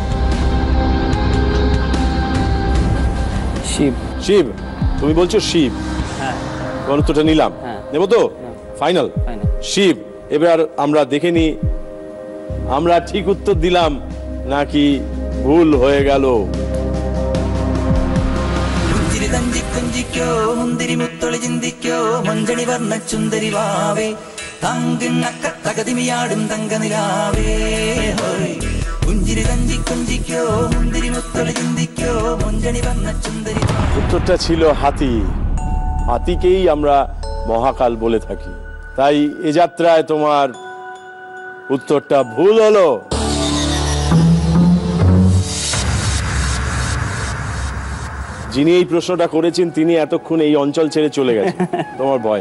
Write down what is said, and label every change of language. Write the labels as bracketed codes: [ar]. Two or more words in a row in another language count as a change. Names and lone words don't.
[bn] শিব। শিব? তুমি বলছো শিব? হ্যাঁ। উত্তরটা নিলাম, নেব তো? ফাইনাল? শিব। এবার আমরা দেখে নি আমরা ঠিক উত্তর দিলাম নাকি ভুল হয়ে গেল। [ml] മുന്തിരി മുത്തൊളി ചിന്തിക്കോ മഞ്ചണി വർണ്ണ ചുന്ദരി വാവേ തങ്കിണ്ണക്ക തകതിമിയാടും തങ്കനിലാവേ കുഞ്ചിരി തഞ്ചി കുഞ്ചിക്കോ മുന്തിരി മുത്തൊളി ചിന്തിക്കോ മഞ്ചണി വർണ്ണ ചുന്ദരി। [bn] উত্তরটা ছিল হাতি। হাতিকেই আমরা মহাকাল বলে থাকি, তাই এ যাত্রায় তোমার উত্তরটা ভুল হলো। যিনি এই প্রশ্নটা করেছেন তিনি এতক্ষণ এই অঞ্চল ছেড়ে চলে গেছেন তোমার ভয়।